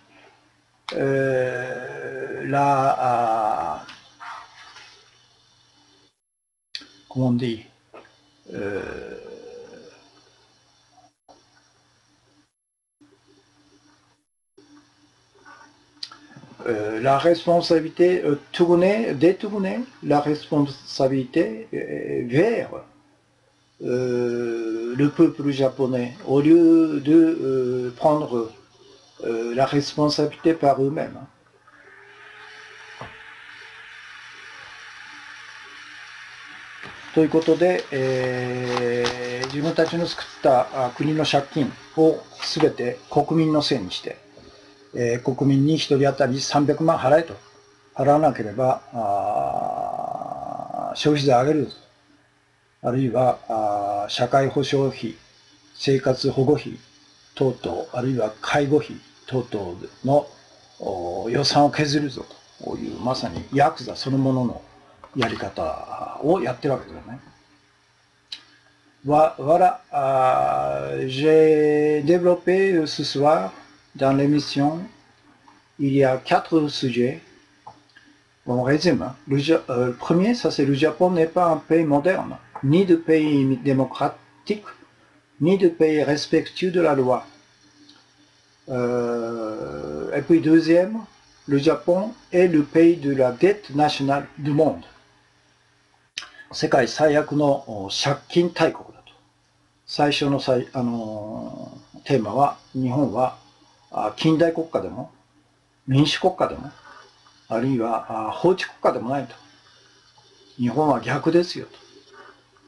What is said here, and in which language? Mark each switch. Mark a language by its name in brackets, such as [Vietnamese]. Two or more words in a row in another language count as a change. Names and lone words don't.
[French] comment on dit, la responsabilité, détourner la responsabilité vers le peuple japonais, au lieu de prendre la responsabilité par eux-mêmes. [Japanese] ということで、自分たちの作った国の借金をすべて国民のせいにして、国民に1人当たり300万払えと。払わなければ消費税上げると。あるいは社会保障費、生活保護費等々、あるいは介護費等々の予算を削るぞという、まさにヤクザそのもののやり方をやってるわけですよね。 [French] Voilà, j'ai développé ce soir dans l'émission, il y a 4 sujets. Bon, on résume. Le premier, ça c'est le Japon n'est pas un pays moderne, ni de pays démocratique, ni de pays respectueux de la loi. Et puis deuxième, le Japon est le pays de la dette nationale du monde. [Japanese] 世界最悪の借金大国だと。最初のテーマは、日本は近代国家でも民主国家でもあるいは法治国家でもないと。日本は逆ですよと。